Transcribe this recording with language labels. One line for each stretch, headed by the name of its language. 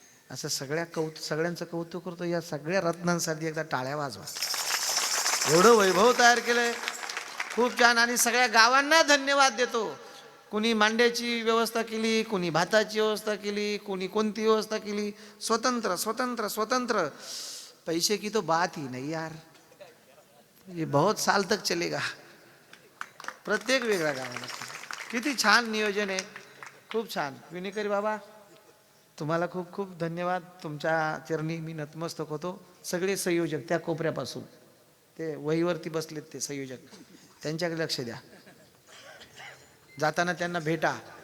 Marathi: असं सगळ्यांचं कौतुक करतो. या सगळ्या रत्नांसाठी एकदा टाळ्या वाजवा. एवढं वैभव तयार केलंय, खूप छान. आणि सगळ्या गावांना धन्यवाद देतो. कोणी मांड्याची व्यवस्था केली, कोणी भाताची व्यवस्था केली, कोणी कोणती व्यवस्था केली. स्वतंत्र स्वतंत्र स्वतंत्र.
Hindi: पैसे की तो बात ही नहीं यार, ये बहुत साल तक चलेगा.
Marathi: प्रत्येक वेगळ्या गावाला किती छान नियोजन आहे, खूप छान. विनेकरी बाबा तुम्हाला खूप खूप धन्यवाद. तुमच्या चरणी मी नतमस्तक होतो. सगळे संयोजक त्या कोपऱ्यापासून ते वहीवरती बसलेत ते संयोजक, त्यांच्याकडे लक्ष द्या. जाताना त्यांना भेटा.